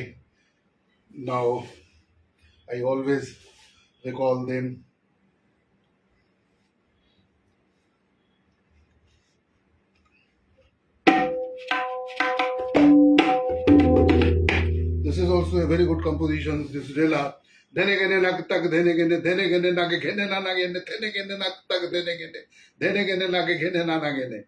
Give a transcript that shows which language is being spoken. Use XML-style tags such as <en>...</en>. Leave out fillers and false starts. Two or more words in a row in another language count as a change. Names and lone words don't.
<en>I always recall them. This is also a very good composition. This Rela. Dhene gene nag tak dhene gene nage gene na nage dhene gene nag tak dhene gene nage gene na nage.</en>